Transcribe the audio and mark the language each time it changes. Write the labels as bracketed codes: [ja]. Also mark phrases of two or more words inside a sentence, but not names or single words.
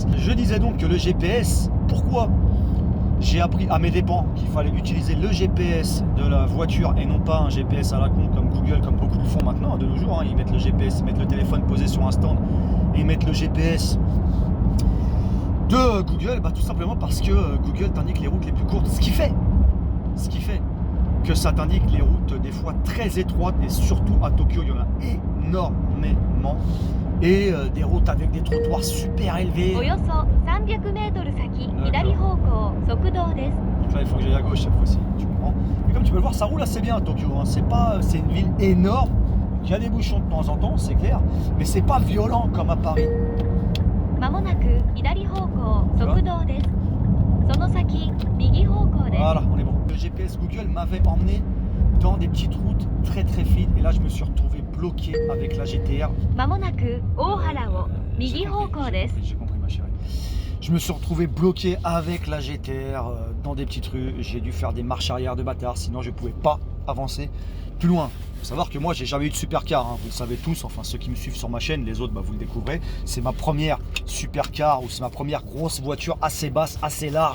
[fr] Je disais donc que le GPS, pourquoi j'ai appris à mes dépens qu'il fallait utiliser le GPS de la voiture et non pas un GPS à la con comme Google, comme beaucoup le font maintenant de nos jours, ils mettent le GPS, ils mettent le téléphone posé sur un stand et ils mettent le GPS de Google, tout simplement parce que Google t'indique les routes les plus courtes, ce qui fait que ça t'indique les routes des fois très étroites, et surtout à Tokyo, il y en a énormément. Et des routes avec des trottoirs super élevés. [ja] およそ300メートル先、左方向、側道です。 [fr] Donc là, il faut que j'aille à gauche cette fois-ci, tu comprends. Et comme tu peux le voir, ça roule assez bien à Tokyo. Hein. C'est une ville énorme. Il y a des bouchons de temps en temps, c'est clair. Mais c'est pas violent comme à Paris. [ja] まもなく左方向、側道です。その先、右方向です。 [fr] Voilà, on est bon. Le GPS Google m'avait emmené dans des petites routes très très fines. Et là, je me suis retrouvé bloqué avec la GTR. [ja] まもなく大原を右方向です。 [fr] J'ai compris, ma chérie. Je me suis retrouvé bloqué avec la GTR dans des petites rues. J'ai dû faire des marches arrière de bâtard, sinon je ne pouvais pas avancer plus loin. Il faut savoir que moi, j'ai jamais eu de supercar, hein. Vous le savez tous, enfin ceux qui me suivent sur ma chaîne, les autres, bah, vous le découvrez. C'est ma première supercar, ou c'est ma première grosse voiture assez basse, assez large.